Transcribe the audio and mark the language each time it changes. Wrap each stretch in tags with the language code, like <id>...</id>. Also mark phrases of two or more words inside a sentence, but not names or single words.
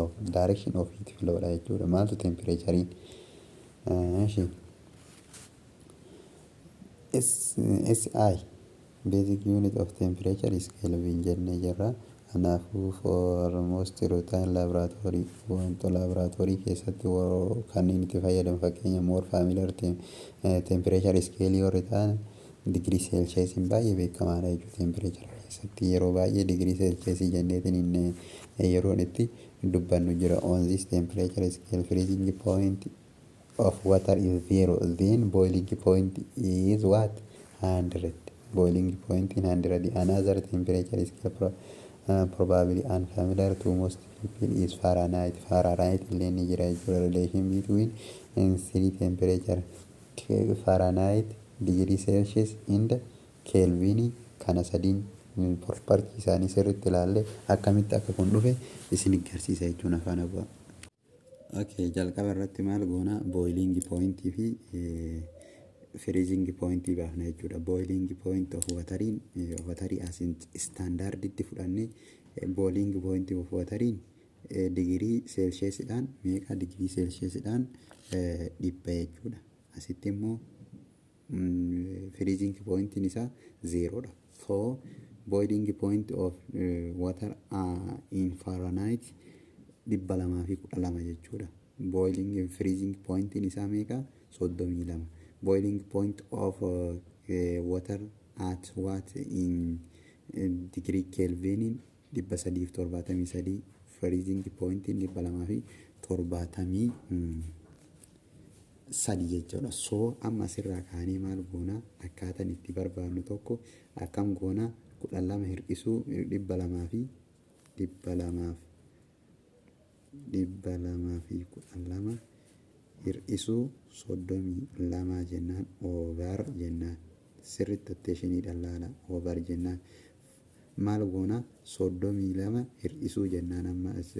<en>Direction of heat flow</en> <om>la jechuudha.</om> <en>Maaltu temperature SI basic unit of temperature is Kelvin</en> <om>jennee jirra. Kanaafuu</om> <en>for most routine laboratory</en> <om>wanta laboratory keessatti kanneen itti fayyadamu fakkeenya</om> <en>more familiar temperature scale</en> <om>yoo ta'an</om> <en>degree Celsius</en> <om>baay'ee beekamaadha jechuudha. Temperature keessatti yeroo baay'ee</om> <en>degree Celsius</en> <om>jenneetiin yeroo itti dubbannu jira.</om> <en>On this temperature scale freezing point of water is 0, then boiling point is what? 100. Boiling point in 100. Another temperature scale probably unfamiliar to most people is Fahrenheit.</en> <om>Fahrenheit ni jira jechuudha.</om> <en>Relation between three temperature Fahrenheit, degree Celsius and Kelvin</en> <om>kana sadiin property isaanii sirriitti ilaalle akkamitti akka kun dhufe isin agarsiisa jechuun afaan abaa. Okay, jalqaba irratti maal goona</om> <en>boiling point</en> <om>fi</om> <en>freezing point</en> <om>baafna jechuudha.</om> <en>Boiling point of water as standard</en> <om>itti fudhannee</om> <en>boiling point of water degree Celsius</en> <om>dhaan meeqa</om> <en>degree Celsius</en> <om>dhaan dhibba jechuudha. Asitti immoo</om> <en>freezing point</en> <om>isaa 0 dha.</om> <en>So boiling point of water in Fahrenheit 212 jechuudha. Boiling freezing point in</en> <om>isaa meeqa</om> <en>32. Boiling point of water at what in degree Kelvin 373. Freezing point in 273 jechuudha.</en> <om>So amma asirraa kaanee maal goona akkaataan itti barbaadnu tokko akkam goona 12 hir'isuu 212 hir'isuu 32 jennaan over jennaan sirriitti atteeshinii dhallaala over jennaan maal goona 32 hir'isuu jennaan amma</om>